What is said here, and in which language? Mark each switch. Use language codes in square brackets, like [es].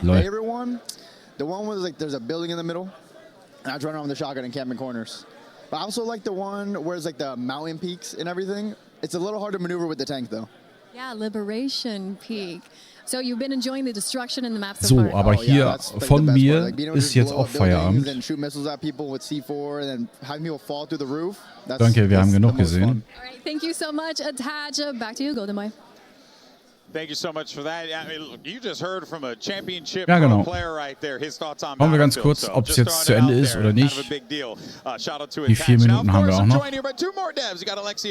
[en] Favorite one? The one was like there's a building in the middle, and I was running around with the shotgun and camping corners. But I also like the one where it's like the mountain peaks and everything. It's a little hard to maneuver with the tank though. Yeah, Liberation Peak. So you've been enjoying the destruction in the map so So, far. [de] aber hier von mir ist jetzt auch Feierabend. Danke, wir haben genug gesehen. [en] All right, thank you so much, Ataja. Back to you, Golden Boy. Thank you so much for that. I mean, look, you just heard from a championship player right there. His thoughts on [de] Schauen wir ganz kurz, ob es jetzt zu Ende ist oder nicht. Die 4 Minuten haben wir auch noch.